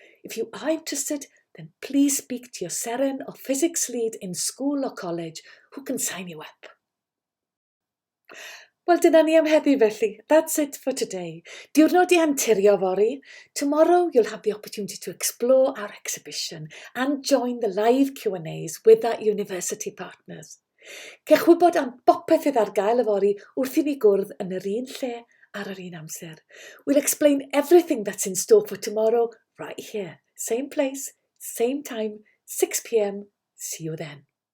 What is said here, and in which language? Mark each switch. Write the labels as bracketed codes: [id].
[en] If you are interested, then please speak to your Seren or physics lead in school or college who can sign you up. [cy] Wel, dyna ni am heddi felly. [en] That's it for today. [cy] Diwrnod i anturio fori. [en] Tomorrow you'll have the opportunity to explore our exhibition and join the live Q&As with our university partners. [cy] Cech wybod am bopeth fydd ar gael y fori wrth i ni gwrdd yn yr un lle ar yr un amser. [en] We'll explain everything that's in store for tomorrow right here. Same place, same time, 6 p.m. See you then.